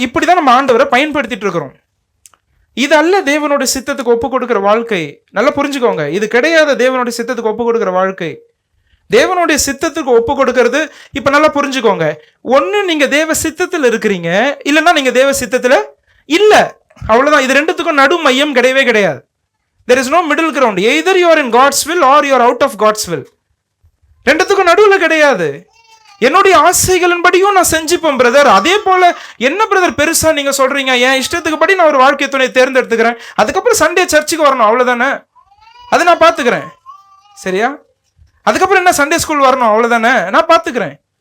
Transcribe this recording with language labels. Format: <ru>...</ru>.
<ta>இப்படி தான் நம்ம ஆண்டவரை பயன்படுத்திட்டு இருக்கிறோம். இது அல்ல தேவனுடைய சித்தத்துக்கு ஒப்பு கொடுக்குற வாழ்க்கை. நல்லா புரிஞ்சுக்கோங்க, இது கிடையாது தேவனுடைய சித்தத்துக்கு ஒப்பு கொடுக்குற வாழ்க்கை. தேவனுடைய சித்தத்துக்கு ஒப்பு கொடுக்கறது, இப்ப நல்லா புரிஞ்சுக்கோங்க, ஒன்னு நீங்க தேவ சித்தத்தில் இருக்கிறீங்க, இல்லைன்னா நீங்க தேவ சித்தத்துல இல்ல, அவ்வளவுதான். இது ரெண்டுத்துக்கும் நடு மையம் கிடையவே கிடையாது.</ta> <en>There is no middle ground. Either you are in God's will or you are out of God's will.</en> <ta>ரெண்டுத்துக்கும் நடுவுல கிடையாது. என்னுடைய ஆசைகளின்படியும் நான் செஞ்சுப்பேன் பிரதர். அதே போல என்ன பிரதர் பெருசா நீங்க சொல்றீங்க? என் இஷ்டத்துக்கு படி நான் ஒரு வாழ்க்கை துணை தேர்ந்தெடுத்துக்கிறேன், அதுக்கப்புறம் சண்டே சர்ச்சுக்கு வரணும், அவ்வளவுதானே, அது நான் பாத்துக்கிறேன். சரியா? அதுக்கப்புறம் என்ன சண்டே ஸ்கூல் வரணும், அவ்வளவுதானே, நான் பாத்துக்கிறேன்.</ta>